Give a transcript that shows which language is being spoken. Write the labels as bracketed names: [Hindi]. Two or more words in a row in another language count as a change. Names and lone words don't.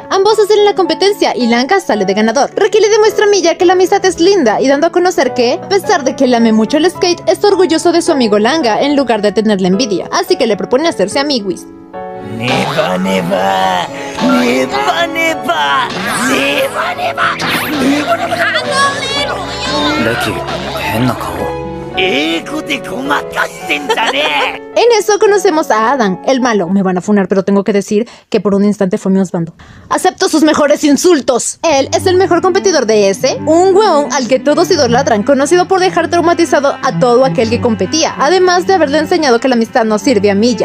[Spanish] Ambos hacen la competencia y Langa sale de ganador. Reki le demuestra a Miya que la amistad es linda y dando a conocer que, a pesar de que él ame mucho el skate, está orgulloso de su amigo Langa en lugar de tenerle envidia. Así que le propone hacerse amiguis. [English] Never, never, never, never, never, never. [Japanese] レキ、変な顔。英語でごまかしてんじゃねえ。 [Spanish] En eso conocemos a Adam, el malo. Me van a funar, pero tengo que decir que por un instante fue mi husbando. Acepto sus mejores insultos. Él es el mejor competidor de ese, un hueón al que todos idolatran, conocido por dejar traumatizado a todo aquel que competía, además de haberle enseñado que la amistad no sirve a milla.